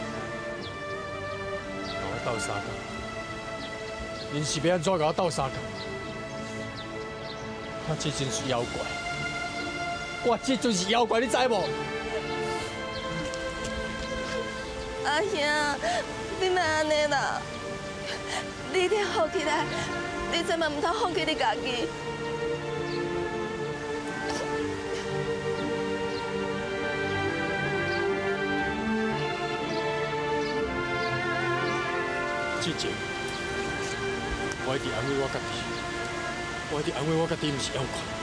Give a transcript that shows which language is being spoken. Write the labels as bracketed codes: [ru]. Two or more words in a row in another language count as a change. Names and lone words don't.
[nan] 甲我斗相共？恁是要安怎甲我斗相共？我这阵是妖怪，我这阵是妖怪，你知无？阿兄，你莫安尼啦！你一定好起来，你千万唔通放弃你家己。之前，我一直安慰我家己，我一直安慰我家己，唔是妖怪。